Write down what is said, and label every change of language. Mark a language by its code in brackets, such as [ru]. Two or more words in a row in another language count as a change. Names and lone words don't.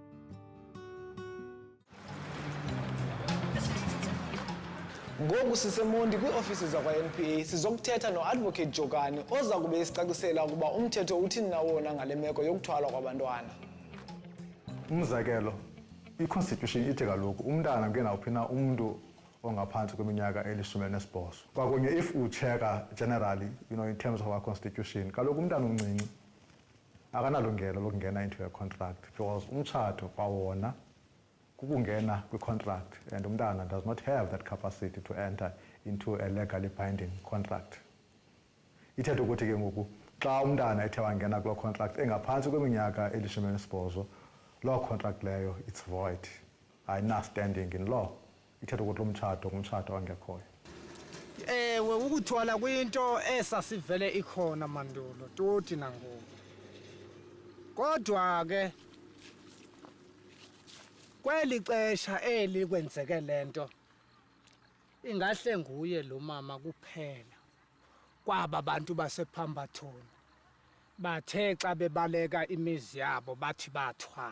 [xh] Ngoku siseMondi kwi-ofisi zakwa-NPA sizokuthetha no-Advocate Jokane oza kube esicacisela ukuba umthetho uthini na wona ngale meko yokuthwalwa kwabantwana. Umzekelo, i-Constitution ithi kaloku umntana ngenawuphi na umntu ongaphantsi kweminyaka eli-18. [en] Kwakunye if ucheka generally, in terms of our Constitution, [xh] kaloku umntana omncinci akanalungelo lokungena [en] into a contract because [xh] umtshato kwawona kukungena kwi-contract [en] and umntana does not have that capacity to enter into a legally binding contract. [xh] Ithetha ukuthi ke ngoku xa umntana ethe wangena kuloo contract engaphantsi kweminyaka eli-18, loo contract leyo [en] it's void, [xh] ayina-standing [en] in law. [xh] Ithetha ukuthi lo mtshato ngumtshato ongekhoyo. Ewe, ukuthwala kuyinto esasivele ikhona mandulo toti nangoku. Kodwa ke kweli xesha eli kwenzeke lento ingahle nguye lo mama kuphela kwaba bantu basePalmerton bathe xa bebaleka imizi yabo bathi bathwala.